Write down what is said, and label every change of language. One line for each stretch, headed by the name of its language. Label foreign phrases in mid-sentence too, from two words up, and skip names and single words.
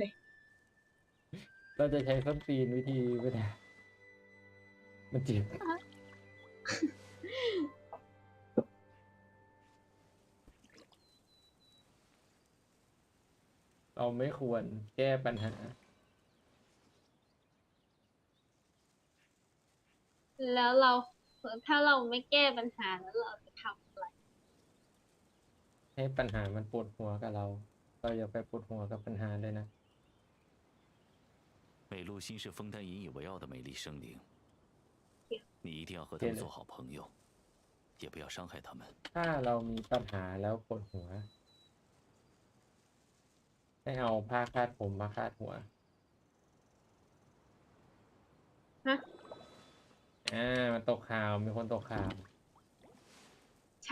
Thai: เราจะใช้ส้นตีนวิธีไม่ได้ มันเจ็บ เราไม่ควรแก้ปัญหา แล้วเราถ้าเราไม่แก้ปัญหาแล้วเราจะทำอะไร ให้ปัญหามันปวดหัวกับเรา เราอย่าไปปวดหัวกับปัญหาเลยนะ
Chinese: 美露心是枫丹引以为傲的美丽生灵，你一定要和他们做好朋友，也不要伤害他们。
Thai: ถ้าเรามีปัญหาแล้วปวดหัว ให้เอาผ้าคาดผมมาคาดหัว ฮะ มันตกข่าว มีคนตกข่าว ใช่